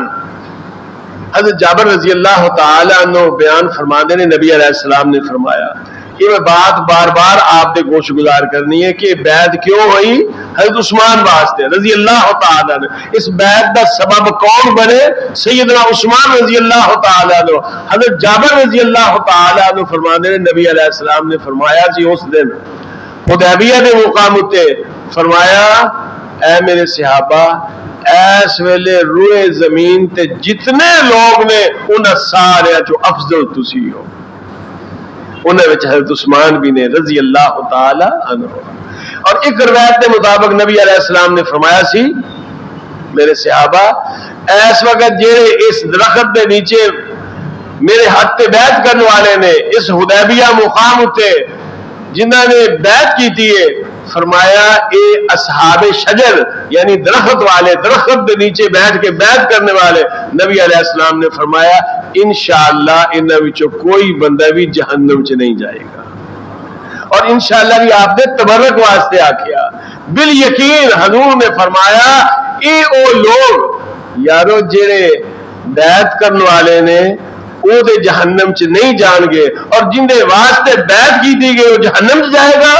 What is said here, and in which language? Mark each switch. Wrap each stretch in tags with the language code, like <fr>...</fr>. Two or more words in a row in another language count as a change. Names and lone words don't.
<pa>حضرت جابر</pa> <ar>رضی اللہ تعالی عنہ</ar> <pa>بیان فرماندے نے نبی</pa> <ar>علیہ السلام</ar> <pa>نے فرمایا یہ میں بات بار بار آپ دے گوش گزار کرنی ہے کہ بیعت کیوں ہوئی حضرت عثمان واسطے</pa> <ar>رضی اللہ تعالی عنہ.</ar> <pa>اس بیعت دا سبب کون بنے؟</pa> <ar>سیدنا عثمان رضی اللہ تعالی عنہ.</ar> <pa>حضرت جابر</pa> <ar>رضی اللہ تعالی عنہ</ar> <pa>فرماندے نے نبی</pa> <ar>علیہ السلام</ar> <pa>نے فرمایا جی اس دن حدیبیہ دے مقام تے فرمایا اے میرے صحابہ ایس ویلے روئے زمین تے جتنے لوگ نے انہاں سارے جو افضل تسی ہو. انہاں وچ حضرت عثمان بھی نے</pa> <ar>رضی اللہ تعالی عنہ.</ar> <ur>اور ایک روایت کے مطابق</ur> <pa>نبی</pa> <ar>علیہ السلام</ar> <pa>نے فرمایا سی میرے صحابہ ایس وقت جڑے اس درخت دے نیچے میرے ہاتھ تے بیعت کرنے والے نے اس حدیبیہ مقام تے جنہاں نے بیعت</pa> <ur>کی تھی</ur> <pa>فرمایا اے اصحاب شجر یعنی درخت والے درخت دے نیچے بیٹھ کے بیعت کرنے والے نبی</pa> <ar>علیہ السلام</ar> <pa>نے فرمایا انشاءاللہ انہاں وچوں کوئی بندہ بھی جہنم چ نہیں جائے گا. اور انشاءاللہ بھی آپ نے تبرک واسطے آکھیا. بال یقین حضور نے فرمایا اے او لوگ یارو جڑے بیعت کرنے والے نے وہ دے جہنم چ نہیں جان گے</pa> <ur>اور جن دے واسطے بیعت کی دی گئی</ur> <pa>وہ جہنم چ جائے گا.</pa>